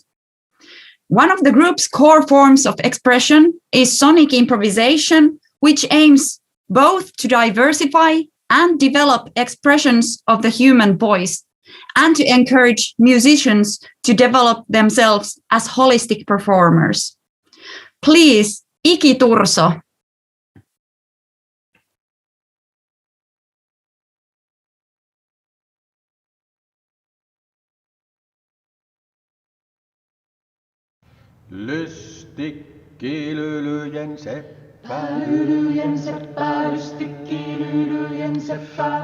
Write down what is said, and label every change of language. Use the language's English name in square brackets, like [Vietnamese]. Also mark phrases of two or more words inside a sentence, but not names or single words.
[English] One of the group's core forms of expression is sonic improvisation, which aims both to diversify and develop expressions of the human voice and to encourage musicians to develop themselves as holistic performers. Please, Iki Turso. [Finnish] Lystikki lylyjen seppä, lylyjen seppä, lystikki lylyjen seppä.